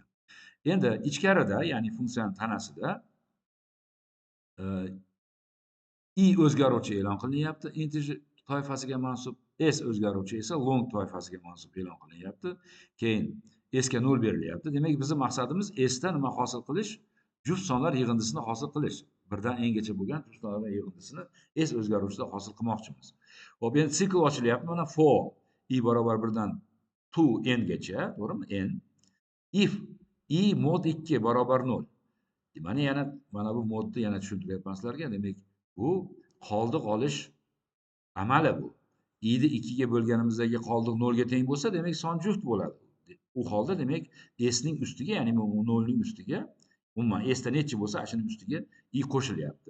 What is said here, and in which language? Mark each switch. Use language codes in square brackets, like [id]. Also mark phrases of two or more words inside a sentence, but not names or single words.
[uz] Endi ichkarida, ya'ni funksiyaning tanasida i o'zgaruvchi e'lon qilinyapti, integer toifasiga mansub, s o'zgaruvchi esa long toifasiga mansub e'lon qilinyapti. Keyin s ga 0 berilyapti. Demak, bizning maqsadimiz s dan nima hosil qilish? Juft sonlar yig'indisini hosil qilish. Birdan n-gacha bo'lgan juft sonlar yig'indisini s o'zgaruvchida hosil qilmoqchimiz. Xo'p, endi sikl ochilyapti. Mana for i barobar 1 dan to n gacha, to'g'rimi? N if i mod 2 barobar 0. Mana yana mana bu modni yana tushuntiryapman sizlarga. Demak, bu qoldiq olish amali bu. I ni 2 ga bo'lganimizdagi qoldiq 0 ga teng bo'lsa, demak son juft bo'ladi. U holda demak s ning ustiga, ya'ni 0 ning ustiga, umuman s da necha bo'lsa, shuning ustiga i qo'shilyapti.